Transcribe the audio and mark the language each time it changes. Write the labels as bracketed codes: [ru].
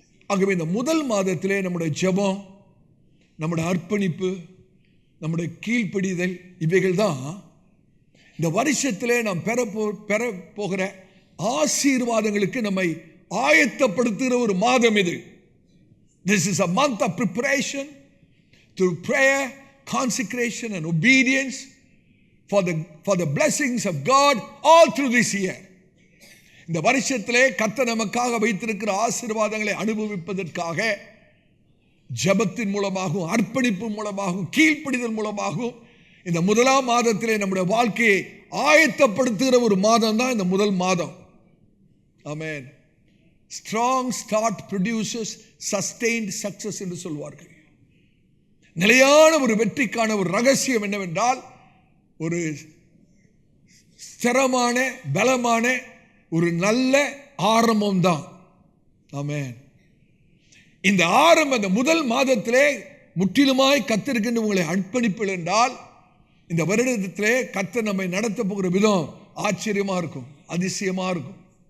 [ta] ஆகவே இந்த முதல் மாதத்திலே நம்முடைய ஜெபம், நம்முடைய அர்ப்பணிப்பு, நம்முடைய கீழ்ப்படிதல், இவைகள் தான் இந்த வருஷத்திலே நாம் பெற போகிற ஆசீர்வாதங்களுக்கு நம்மை ஆயத்தப்படுத்துகிற ஒரு மாதம் இது. [en] This is a month of preparation through prayer, consecration and obedience for the blessings of God all through this year. [ta] இந்த வருஷத்திலே கர்த்தர் நமக்காக வைத்திருக்கிற ஆசீர்வாதங்களை அனுபவிப்பதற்காக ஜெபத்தின் மூலமாகவும், அர்ப்பணிப்பு மூலமாகவும், கீழ்ப்படிதல் மூலமாகவும் இந்த முதலாம் மாதத்திலே நம்முடைய வாழ்க்கையை ஆயத்தப்படுத்துகிற ஒரு மாதம் தான் இந்த முதல் மாதம். ஆமென். [en] Strong start produces sustained success [ta] என்று சொல்வார்கள். நிலையான ஒரு வெற்றிக்கான ஒரு ரகசியம் என்னவென்றால், ஒரு ஸ்திரமான பலமான ஒரு நல்ல ஆரம்பம் தான். ஆமென். இந்த ஆரம்பம், இந்த முதல் மாதத்திலே முற்றிலுமாய் கர்த்தருக்கு உங்களை அர்ப்பணிப்பீர்கள் என்றால், இந்த வருடத்திலே கர்த்தர் நம்மை நடத்த போகிற விதம் ஆச்சரியமா இருக்கும், அதிசயமா இருக்கும்.